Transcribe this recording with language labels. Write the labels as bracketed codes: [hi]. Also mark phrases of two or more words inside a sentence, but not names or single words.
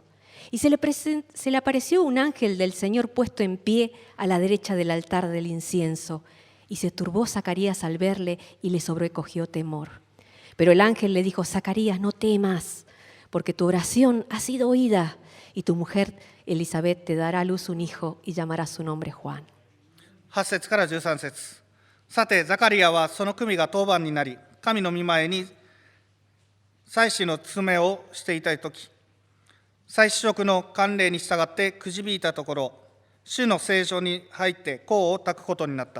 [es] Y se le apareció un ángel del Señor puesto en pie a la derecha del altar del incienso. Y se turbó Zacarías al verle y le sobrecogió temor. Pero el ángel le dijo, Zacarías, no temas, porque tu oración ha sido oída, y tu mujer Elizabeth te dará a luz un hijo y llamará su nombre Juan. [ja] 8 節から13節。さて、ザカリアはその組が当番になり、神の御前に祭司の務めをしていたとき、祭司職の慣例に従ってくじ引いたところ、主の聖所に入って香を焚くことになった。